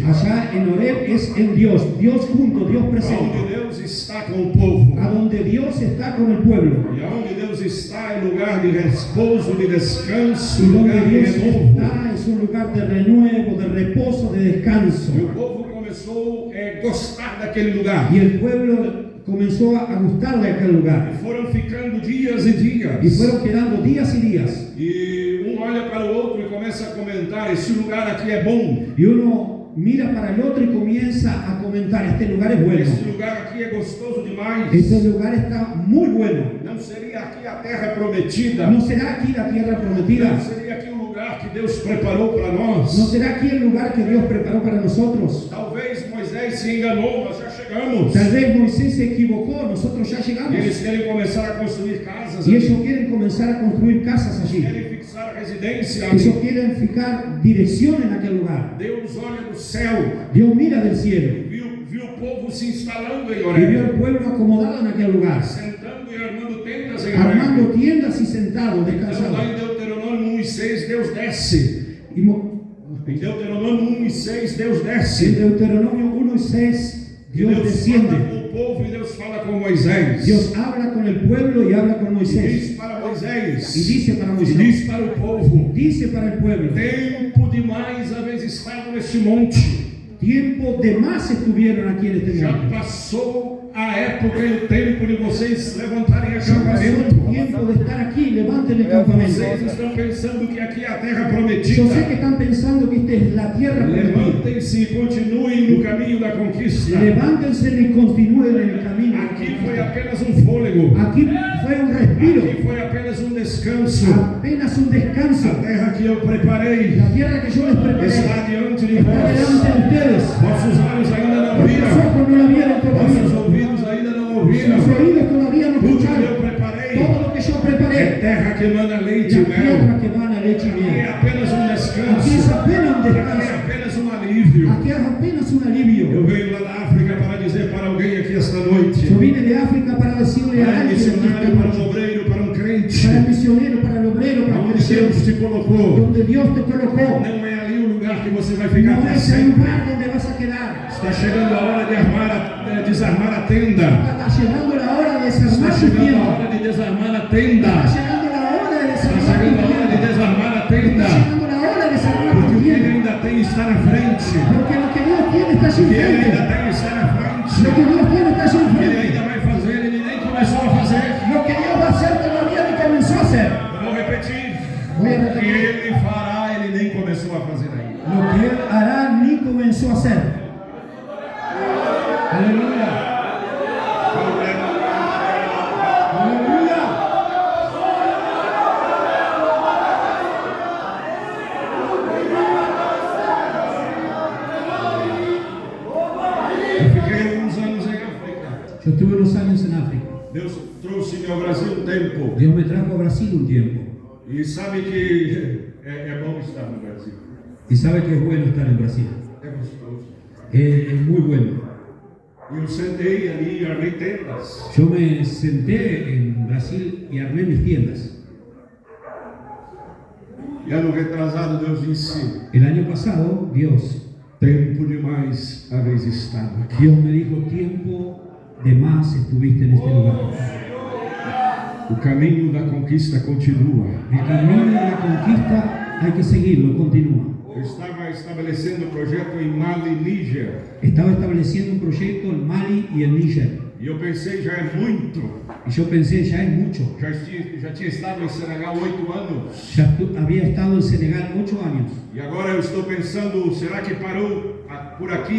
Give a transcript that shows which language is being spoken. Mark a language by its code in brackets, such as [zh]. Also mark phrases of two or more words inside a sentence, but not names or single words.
[es] Allá en Horeb es en Dios, Dios junto, Dios presente. [pt] Onde Deus está com o povo. [es] A donde Dios está con el pueblo. [pt] E aonde Deus está é lugar de repouso, de descanso, [es] Y donde [pt] lugar de [es] Dios [pt] renovo. [es] está es un lugar de renuevo, de reposo, de descanso. [pt] E o povo começou a gostar daquele lugar. [es] Y el pueblo comenzó a gustarle aquel lugar. [pt] E foram ficando dias e dias. [es] Y fueron quedando días y días. [pt] E um olha para o outro e começa começa a comentar: esse lugar aqui é bom, [es] Y uno mira para el otro y comienza a comentar, este lugar es bueno, [pt] esse lugar aqui é gostoso demais. [es] este lugar está muy bueno. [pt] Não seria aqui a terra prometida? [es] ¿No será aquí la tierra [pt] Não [es] prometida? [pt] seria aqui o lugar que Deus preparou para nós? [es] ¿No será aquí el lugar que Dios preparó para nosotros? [pt] Talvez Moisés se enganou, nós já chegamos. [es] Tal vez Moisés se equivocó, nosotros ya [pt] E [es] llegamos. [pt] eles querem começar a construir casas, [es] Y [pt] ali. [es] ellos quieren comenzar a construir casas allí. [pt] Querem fixar residência. ali. [es] Ellos quieren fijar dirección en aquel lugar. [pt] Deus olha do céu [es] Dios mira del cielo [pt] e viu o povo se instalando em [es] y vio [pt] Horeb, [es] al pueblo acomodado en aquel lugar, [pt] sentando e armando tendas em [es] armando [pt] Horeb. [es] tiendas y sentados, [pt] Então, lá [es] descansados. [pt] em Deuteronômio 1:6, Deus desce. [es] Y [pt] Em Deuteronômio 1:6, Deus [es] en [pt] desce. [es] Deuteronomio 1 y 6, Dios [pt] Deus [es] desciende. [pt] fala com o povo e Deus fala com Moisés. [es] Dios habla con el pueblo y habla con [pt] E [es] Moisés. [pt] diz para Moisés, [es] Y dice para [pt] e [es] Moisés, [pt] diz para o povo: [es] dice para el pueblo, [pt] tempo demais haveis estado neste monte. [es] tiempo de más estuvieron aquí en este [pt] Já [es] monte. [pt] passou a época e o tempo de vocês levantarem [es] Ya pasó el [pt] acampamento. [es] tiempo de estar aquí, levanten el campamento. [pt] Vocês estão pensando que aqui é a terra [es] Yo sé que [pt] prometida. [es] están pensando que esta es la tierra prometida. [pt] Levantem-se e continuem no caminho da conquista. [es] Levántense y continúen en el camino. [pt] Aqui foi apenas um fôlego. [es] Aquí fue un respiro, [pt] Aqui foi apenas um descanso. [es] apenas un descanso. [pt] A terra que eu preparei [es] La tierra que yo les preparé [pt] está diante de [es] está delante [pt] vós. [es] de ustedes. [pt] Vossos olhos ainda não [es] Los [pt] viram. [es] ojos no la vieron [pt] Vossos [es] todavía. [pt] ouvidos ainda não ouviram. [es] Los oídos todavía no [pt] Tudo que eu [es] escucharon. [pt] preparei [es] Todo lo que yo [pt] é [es] preparé, [pt] terra que manda leite e [es] la [pt] mel. [es] tierra que van a leche y [pt] Aqui é [es] miel. [pt] apenas um [es] Aquí es [pt] descanso. [es] apenas un [pt] Aqui é [es] descanso. [pt] apenas um alívio. [es] Aquí es apenas un [pt] Eu [es] alivio. [pt] venho lá da África para dizer para alguém aqui esta noite, [es] Yo vine de África para decirle a [pt] para um [es] alguien, [pt] missionário, para um obreiro, para um crente, [es] para el misionero, para el obrero, para el [pt] onde Deus [es] creyente, [pt] te colocou, [es] donde Dios te colocó. [pt] não é ali o lugar que você vai ficar [es] No [pt] para [es] es el [pt] sempre. [es] lugar donde vas a quedar. [pt] Está chegando a hora de desarmar a tenda. [es] Está llegando la hora de [pt] Está [es] desarmar tu [pt] chegando a [es] tienda. [pt] hora de desarmar a tenda. [es] Está llegando la hora de [pt] Está [es] desarmar tu [pt] chegando a hora de [es] tienda. [pt] desarmar a [es] Está [pt] tenda. [es] llegando la hora de desarmar [pt] Porque [es] tu [pt] o que ele [es] tienda. [pt] ainda tem está na frente. [es] Porque lo que Dios tiene está allí [pt] O que ele ainda [es] enfrente. [pt] tem está na frente. [es] Lo que Dios tiene está allí [pt] O que ele [es] enfrente. [pt] ainda vai fazer, ele nem começou a fazer. [es] Lo que Dios va a hacer todavía ni comenzó a hacer. [pt] Eu vou repetir. [es] Voy a [pt] O que [es] repetir. [pt] ele fará, ele nem começou a fazer ainda. [es] Lo que Él hará ni comenzó a hacer. Aleluya. Aleluya. [pt] Eu fiquei alguns anos em África. [es] Yo estuve unos años en África. [pt] Deus trouxe-me ao Brasil um tempo. [es] Dios me trajo a Brasil un tiempo. [pt] E sabe que é bom estar no Brasil. [es] Y sabe que es bueno estar en Brasil. [pt] É gostoso. [es] Es muy bueno. [pt] E eu sentei ali e armei tendas. [es] Yo me senté en Brasil y armé mis tiendas. [pt] E ano retrasado Deus disse: [es] El año pasado, Dios [pt] tempo demais haveis estado aqui. [es] Dios me dijo, tiempo de más estuviste en este lugar. [pt] O caminho da conquista continua. [es] El camino de la conquista hay que seguirlo, continúa. [pt] Eu estava estabelecendo o projeto em Mali, Níger. [es] Estaba estableciendo un proyecto en Mali y en Níger. [pt] E eu pensei, já é muito. [es] Y yo pensé, ya es mucho. [pt] Já tinha estado em Senegal 8 anos. [es] Ya había estado en Senegal 8 años. [pt] E agora eu estou pensando, será que parou por aqui?